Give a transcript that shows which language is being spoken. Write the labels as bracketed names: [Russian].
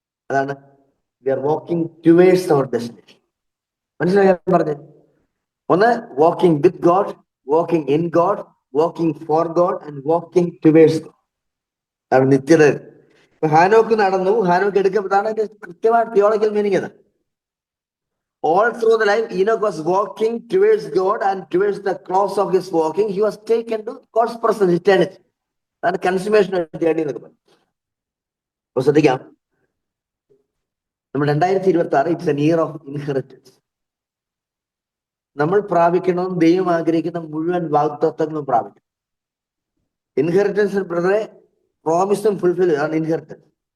[English] അതാണ് we are walking towards our destination. [Malayalam] മനസ്സിലായി പറഞ്ഞത്? [English] ഒന്ന്, walking with God, walking in God, walking for God and walking towards God. [Malayalam] അതാണ് നിത്യത. ഇപ്പൊ ഹാനോക്ക് നടന്നു, ഹാനോക്ക് എടുക്കപ്പെട്ടതാണ് കൃത്യമായ തിയോളജിക്കൽ മീനിങ്. [English] അത് all through the life Enoch was walking towards God, and towards the close of his walking he was taken to God's presence, eternity. That's consummation of the journey. [Malayalam] അപ്പോൾ ശ്രദ്ധിക്കാം, നമ്മൾ [English] 2026 it's an year of inheritance. [Malayalam] നമ്മൾ പ്രാപിക്കണം, ദൈവം ആഗ്രഹിക്കുന്ന മുഴുവൻ വാഗ്ദത്തങ്ങളും പ്രാപിക്കണം. Inheritance ബ്രദറെ, പ്രോമിസും ഫുൾഫിൽ ആണ് ഇൻഹെറിറ്റൻസ്.